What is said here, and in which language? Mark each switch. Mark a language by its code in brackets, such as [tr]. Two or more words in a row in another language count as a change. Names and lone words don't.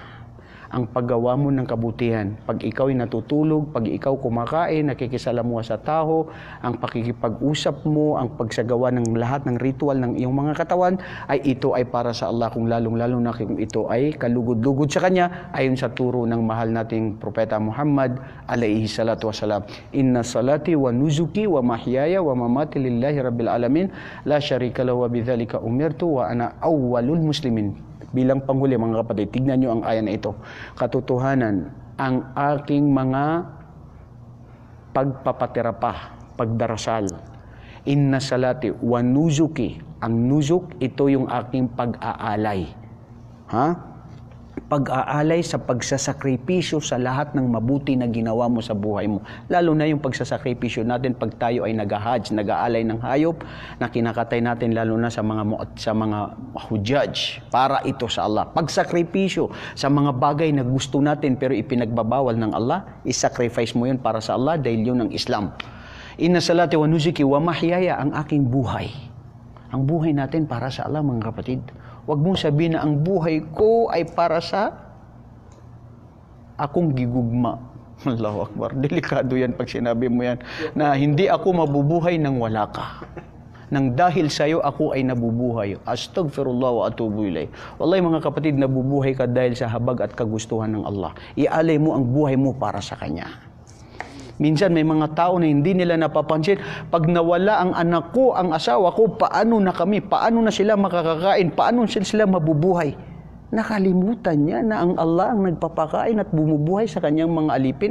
[tl] Ang paggawa mo ng kabutihan, pag ikaw ay natutulog, pag ikaw kumakain, nakikisalamuha sa tao, ang pakikipag-usap mo, ang pagsagawa ng lahat ng ritual ng iyong mga katawan, ay ito ay para sa Allah, kung lalong-lalo na kung ito ay kalugod-lugod sa Kanya, ayon sa turo ng mahal nating Propeta Muhammad [ar] عليه الصلاة والسلام. إن صلاتي ونسكي ومحياي ومماتي لله رب العالمين لا شريك له وبذلك أمرت وأنا أول المسلمين. [tl] Bilang panghuli mga kapatid, tignan nyo ang aya na ito. Katotohanan, ang aking mga pagpapaterapa, pagdarasal, [ar] إن صلاتي ونسكي. [tl] Ang nuzuk, ito yung aking pag-aalay. Pag-aalay sa pagsasakripisyo sa lahat ng mabuti na ginawa mo sa buhay mo. Lalo na yung pagsasakripisyo natin pag tayo ay nag-hajj, nag-aalay ng hayop na kinakatay natin, lalo na sa mga hujaj, para ito sa Allah. Pagsakripisyo sa mga bagay na gusto natin pero ipinagbabawal ng Allah, isacrifice mo yun para sa Allah dahil yun ang Islam. [ar] إن صلاتي ونسكي ومحياي, [tl] ang aking buhay. Ang buhay natin para sa Allah mga kapatid. Huwag mong sabihin na ang buhay ko ay para sa [ceb] akong gigugma. [ar] الله أكبر. [tl] Delikado yan pag sinabi mo yan. Na hindi ako mabubuhay nang wala ka. Nang dahil sa'yo ako ay nabubuhay. [ar] أستغفر الله وأتوب إليه. [tl] Wallahi mga kapatid, nabubuhay ka dahil sa habag at kagustuhan ng Allah. Ialay mo ang buhay mo para sa Kanya. Minsan may mga tao na hindi nila napapansin, pag nawala ang anak ko, ang asawa ko, paano na kami? Paano na sila makakakain? Paano sila mabubuhay? Nakalimutan niya na ang Allah ang nagpapakain at bumubuhay sa kanyang mga alipin.